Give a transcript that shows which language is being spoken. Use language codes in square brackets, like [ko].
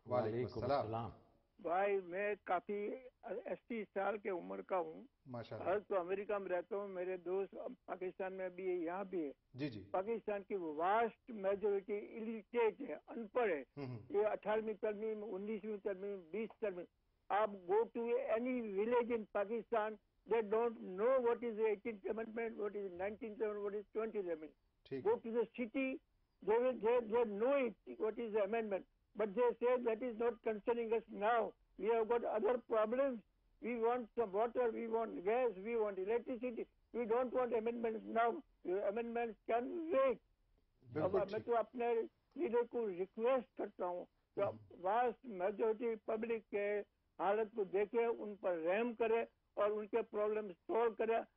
[ur] وعلیکم السلام. بھائی میں کافی 80 سال کے عمر کا ہوں. ماشاءاللہ. تو امریکہ میں رہتا ہوں, میرے دوست پاکستان میں بھی ہے, یہاں بھی ہے. جی جی. پاکستان کی واسٹ میجورٹی الٹریٹ ہے, ان پڑھ ہے. یہ 18ویں ترمیم, 19ویں ترمیم, 20 ترمیم. [en] آپ go to any village in Pakistan, they don't know what is the 18th amendment, what is 19th amendment, what is 20th amendment. Go to the city, they know it, what is the amendment. But they say that is not concerning us now. We have got other problems. We want some water, we want gas, we want electricity. We don't want amendments now. Amendments can wait. [ur] میں تو اپنے leader کو request کرتا ہوں کہ vast majority public کے حالت کو دیکھے, ان پر رحم کرے اور ان کے پرابلم سولو کرے.